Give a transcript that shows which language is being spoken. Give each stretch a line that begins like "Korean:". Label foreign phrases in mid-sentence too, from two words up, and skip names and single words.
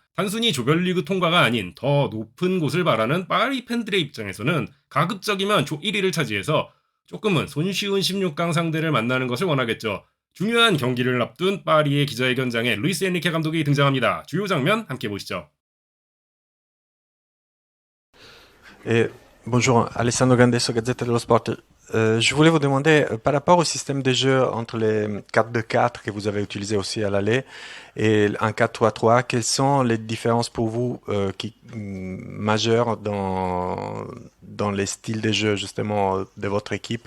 Korean: 단순히 조별리그 통과가 아닌 더 높은 곳을 바라는 파리 팬들의 입장에서는 가급적이면 조 1위를 차지해서 조금은 손쉬운 16강 상대를 만나는 것을 원하겠죠. 중요한 경기를 앞둔 파리의 기자회견장에 루이스 에니케 감독이 등장합니다. 주요 장면 함께 보시죠.
French: Bonjour, Alessandro Gandesso, Gazzetta dello Sport. Je voulais vous demander, par rapport au système de jeu entre les 4-2-4 que vous avez utilisé aussi à l'aller et un 4-3-3, quelles sont les différences pour vous majeures dans les styles de jeu justement de votre équipe?